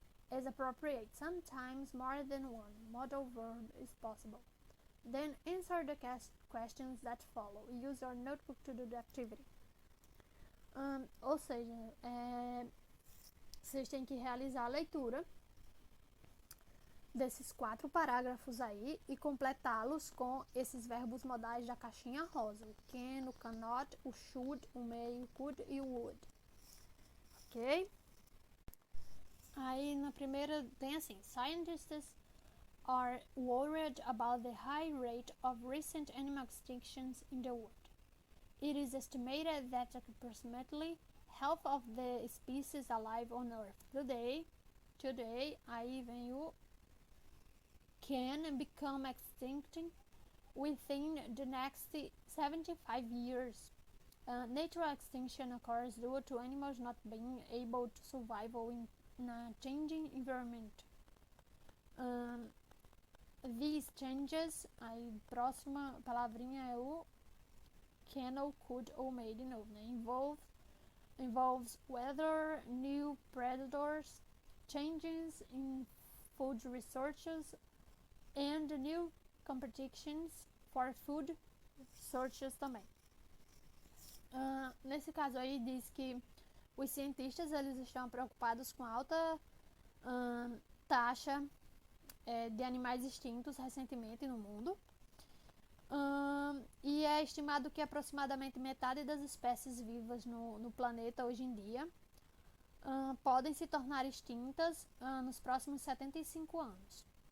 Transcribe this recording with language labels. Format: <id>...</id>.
<en>As appropriate, sometimes more than one modal verb is possible. Then answer the questions that follow. Use your notebook to do the activity.</en> <pt>Ou seja, vocês têm que realizar a leitura desses 4 parágrafos aí e completá-los com esses verbos modais da caixinha rosa. O can, o cannot, o should, o may, o could e o would. Ok? Aí na primeira tem assim:</pt> <en>Scientists are worried about the high rate of recent animal extinctions in the world. It is estimated that approximately half of the species alive on Earth today,</en> <pt>aí vem o</pt> <en>can become extinct within the next 75 years. Natural extinction occurs due to animals not being able to survive in a changing environment. These changes,</en> <pt>aí próxima palavrinha é o can ou could ou may de novo, né?</pt> <en>Involves weather, new predators, changes in food resources, and new competitions for food resources também.</en> <pt>Nesse caso aí diz que os cientistas eles estão preocupados com a alta taxa de animais extintos recentemente no mundo. E é estimado que aproximadamente metade das espécies vivas no planeta hoje em dia podem se tornar extintas nos próximos 75 anos.</pt>